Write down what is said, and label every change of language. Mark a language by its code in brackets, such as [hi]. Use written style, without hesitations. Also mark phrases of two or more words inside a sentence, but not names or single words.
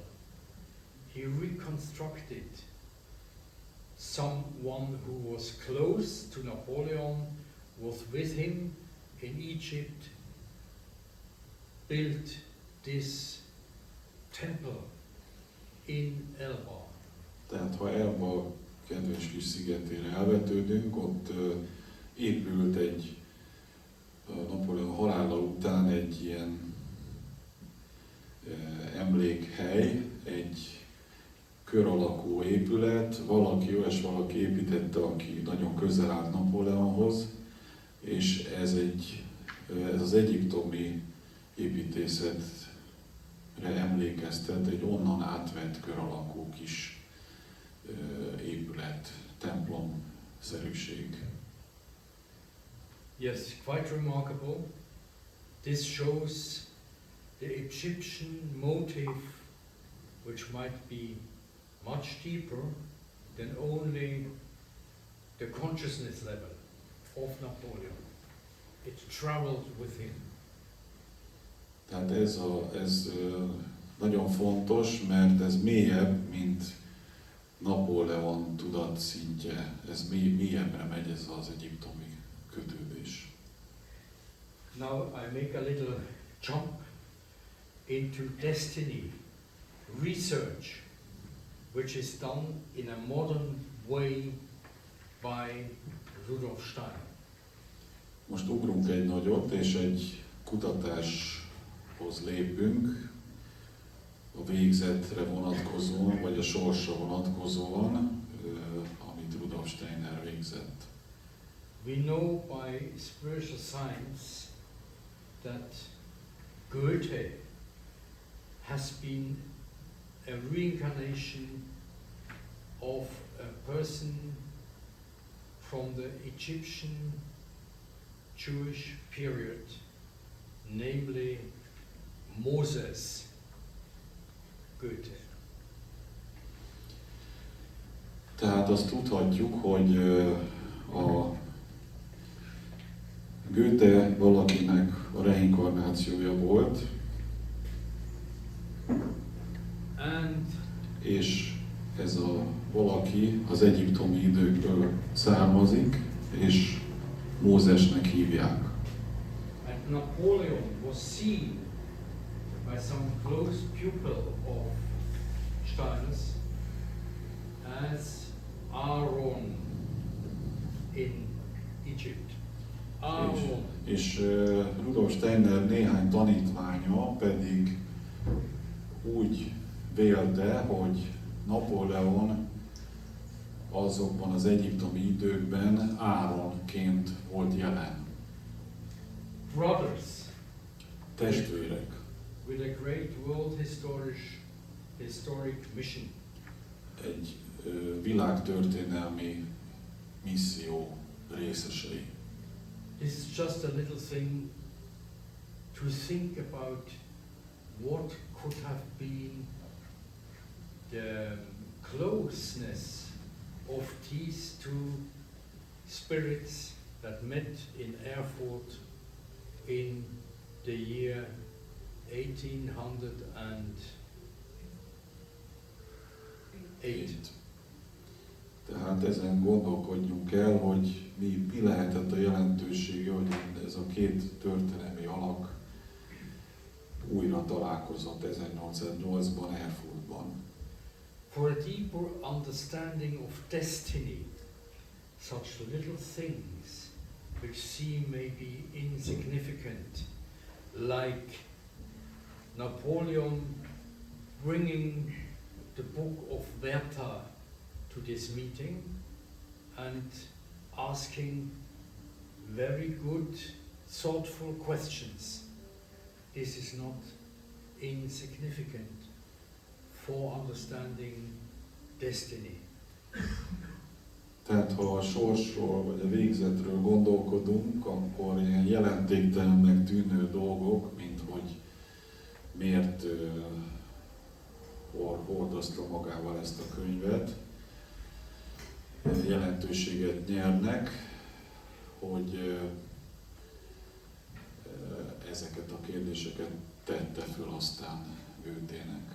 [en] He reconstructed someone who was close to Napóleon, was with him in Egypt, built this temple in Elba. [hu] Tehát ha Elba kedves kis szigetére elvetődünk, ott épült egy Napóleon halála után egy ilyen emlékhely, egy kör alakú épület, valaki építette, aki nagyon közel állt Napóleonhoz, és ez az egyiptomi építészetre emlékeztet, egy onnan átvett kör alakú kis épület, templom-szerűség. [en] Yes, quite remarkable. This shows the Egyptian motive, which might be much deeper than only the consciousness level of Napóleon. It traveled with him. [hu] Tehát ez nagyon fontos, mert ez mélyebb, mint Napóleon tudatszintje. Ez mélyebbre megy ez az egyiptomi kötődés. [en] Now I make a little jump into destiny research, which is done in a modern way by Rudolf Steiner. [hu] Most ugrunk egy nagyot, és egy kutatáshoz lépünk a végzetre vonatkozóan, vagy a sorsra vonatkozóan, amit Rudolf Steiner végzett. [en] We know by spiritual science that Goethe has been a reincarnation of a person from the Egyptian Jewish period, namely Mózes. Goethe. [hu] Tehát azt tudhatjuk, hogy a Goethe valakinek a reinkarnációja volt, és ez a valaki az egyiptomi időkből származik, és Mózesnek hívják. [en] And Napóleon was seen by some close pupil of Steiner's as Aaron in Egypt. Aaron. [hu] És Rudolf Steiner néhány tanítványa pedig úgy vélte, hogy Napóleon azokban az egyiptomi időkben Áronként volt jelen. [en] Brothers. [hu] Testvérek. [en] With a great world historic mission. [hu] Egy világtörténelmi misszió részesei. [en] This is just a little thing to think about what could have been the closeness of these two spirits that met in Erfurt in the year 1808. [hu] Tehát ezen gondolkodjunk el, hogy mi lehetett a jelentősége, hogy ez a két történelmi alak újra találkozott 1808-ban Erfurtban. [en] For a deeper understanding of destiny, such little things which seem maybe insignificant, like Napóleon bringing the book of Werther to this meeting and asking very good, thoughtful questions. This is not insignificant for understanding destiny. [hu] Tehát ha a sorsról vagy a végzetről gondolkodunk, akkor ilyen jelentéktelennek tűnő dolgok, mint hogy miért hordozta magával ezt a könyvet, jelentőséget nyernek, hogy ezeket a kérdéseket tette föl aztán Goethének.